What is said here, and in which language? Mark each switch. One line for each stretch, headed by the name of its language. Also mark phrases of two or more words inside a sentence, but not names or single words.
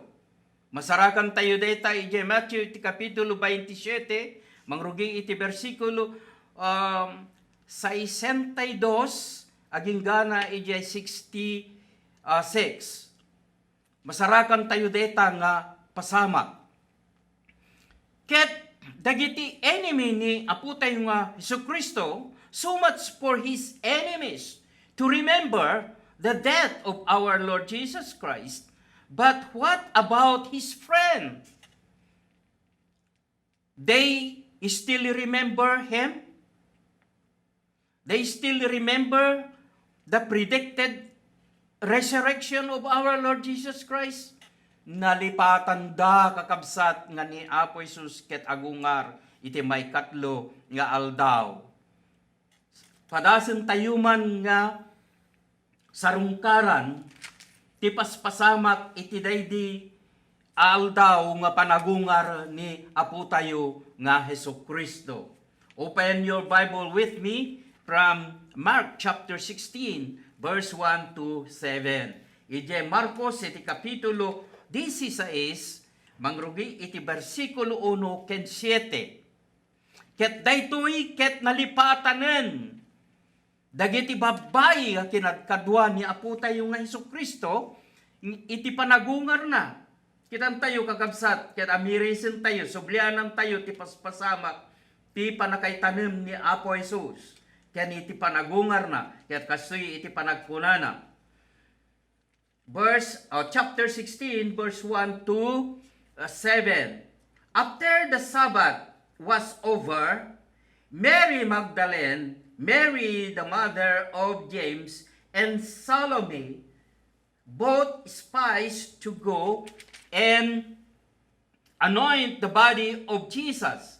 Iloko: Masarakan tayo dayta iti Matthew iti kapitulo 27, mangrugi iti bersikulo 62 aging gana iti 66. Masarakan tayo dayta nga pasamak. Ket dagiti enemy ni Apo tayo nga Hesus Kristo,
English: so much for His enemies to remember the death of our Lord Jesus Christ. But what about His friend? They still remember Him? They still remember the predicted resurrection of our Lord Jesus Christ?
Iloko: Nalipatan da kakabsat nga ni Apo Jesus ket agungar iti may katlo nga aldaw. Padasen tayo man nga sarungkaran, ti paspasamak iti daydi aldaw nga panagungar ni Apo tayo nga Hesus Kristo.
English: Open your Bible with me from Mark chapter 16 verse 1 to 7.
Iloko: Ije Marcos iti kapitulo 16 mangrugi iti bersikulo 1 ken 7. Ket daytoy ket nalipatanen dagiti babayi nga kinagkadwa ni Apo tayo nga Hesus Kristo, iti panagungar na. Kitan tayo kakabsat, ket amirisen tayo, sublianan tayo, ti paspasamak, ti panakaytanem ni Apo Jesus. Ken iti panagungar na, ket kasoy iti panagkunana.
English: Chapter 16, verse 1 to 7. After the Sabbath was over, Mary Magdalene, Mary, the mother of James, and Salome both spies to go and anoint the body of Jesus.